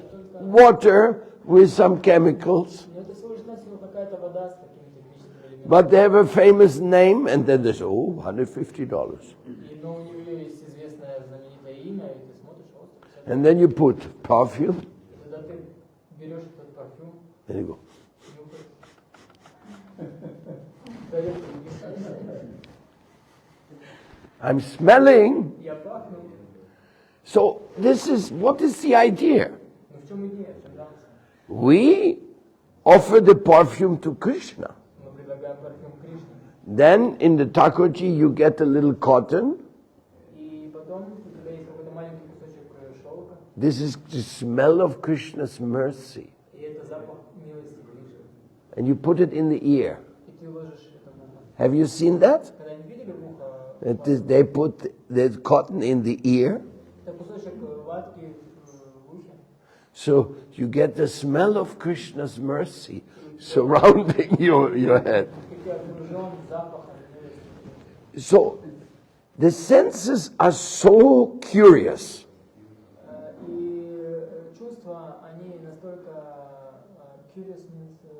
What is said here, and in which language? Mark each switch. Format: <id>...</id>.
<en>water with some chemicals.</en> <ru>Это всего лишь навсего какая-то вода с какими-то химическими элементами.</ru> <en>But they have a famous name, and then they say, oh, $150.</en> <ru>Но у нее есть известное знаменитое имя, и ты смотришь, вот,</ru> <en>And then you put perfume,</en> <ru>когда ты берешь этот парфюм,</ru> <en>and you go. I'm smelling.</en> <ru>я пахну.</ru> <en>So what is the idea?</en> <ru>Но в чем идея, в чем замысел?</ru> <en>We offer the perfume to Krishna.</en> <ru>Мы предлагаем парфюм Кришне.</ru> <en>Then in the Thakurji you get a little cotton.</en> <ru>И потом у тебя есть какой-то маленький кусочек шелка,</ru> <en>This is the smell of Krishna's mercy.</en> <ru>и это запах милости Кришны.</ru> <en>And you put it in the ear.</en> <ru>И ты ложишь это в ухо.</ru> <en>Have you seen that?</en> <ru>Когда-нибудь видели в ухо?</ru> <en>They put the cotton in the ear.</en> <ru>Это кусочек ватки в ухе.</ru> <en>So you get the smell of Krishna's mercy surrounding your head.</en> <ru>И ты окружен запахом милости.</ru> <en>So the senses are so curious.</en> <ru>И чувства, они настолько</ru> <en>curious means</en>